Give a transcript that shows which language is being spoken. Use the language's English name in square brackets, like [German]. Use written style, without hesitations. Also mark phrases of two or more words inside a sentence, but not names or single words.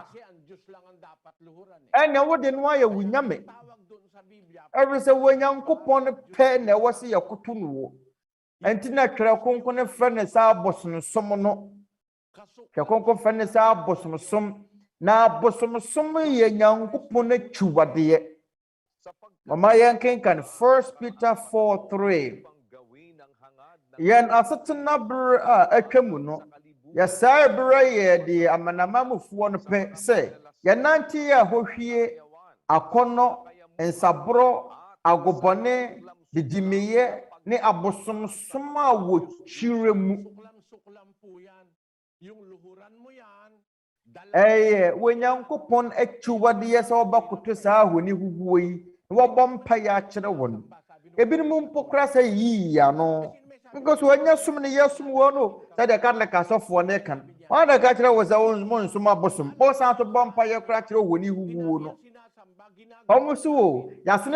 [Filipino] Kasi ang Diyos lang ang dapat luhuran eh. [Akan] ɛnna wode no ayɛ wo nyame [Filipino] Tawag doon sa Biblia, [Akan] ɛfiri sɛ Onyankopɔn pɛ na ɛwɔ sɛ yɛkoto no wo ɛnti na Twerɛ Kronkron no frɛ ne sɛ abosonsom no Twerɛ Kronkron frɛ ne sɛ abosonsom na abosonsom yɛ Nyankopɔn akyiwadeɛ mama yɛnkenkan 1 Peter 4:3 yɛn asetena bere a atwa mu no yɛsaa bere yɛ de amanamamufoɔ no pɛ sɛ yɛnante yɛ ahohwie akɔnnɔ nsaboro agobɔne didimiyɛ ne abosomsom a wɔkyire mu [Filipino] suklam po yan. Yung luhuran mo yan, [Akan] Onyankopɔn akyiwadeɛ sɛ wɔbɛkoto saa ahoni huhuo yi na wɔbɔ mpaeɛ akyerɛ wɔn ebinom mpo kora sɛ yii ano because wɔnyɛ som ne yɛsom wɔ no sɛdeɛ Catholic asɔfoɔ ne kan wɔn na ka kyerɛ wɔ sɛ wɔn nsom abosom wɔsan so bɔ mpaeɛ kora kyerɛ ahoni huhuo no wɔn so o yasene